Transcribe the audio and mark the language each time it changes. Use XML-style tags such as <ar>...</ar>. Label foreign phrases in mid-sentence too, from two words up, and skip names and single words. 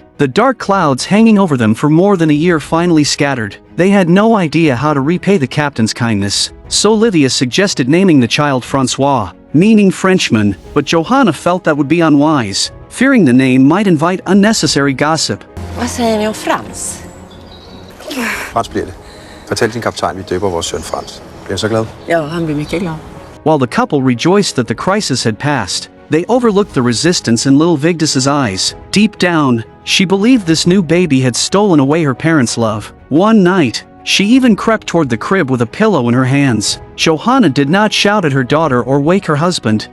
<en>The dark clouds hanging over them for more than a year finally scattered. They had no idea how to repay the captain's kindness. So Lydia suggested naming the child Francois, meaning Frenchman, but Johanna felt that would be unwise, fearing the name might invite unnecessary gossip.</en> <sv>Vad säger ni om Frans?</sv> <da>Frans bliver det. Fortæl din kaptajn, vi døber vores søn Frans. Bliver han så glad?</da> <sv>Ja, han blir mycket glad.</sv> <en>While the couple rejoiced that the crisis had passed, they overlooked the resistance in little Vigdis's eyes. Deep down, she believed this new baby had stolen away her parents' love. One night, she even crept toward the crib with a pillow in her hands. Johanna did not shout at her daughter or wake her husband.</en>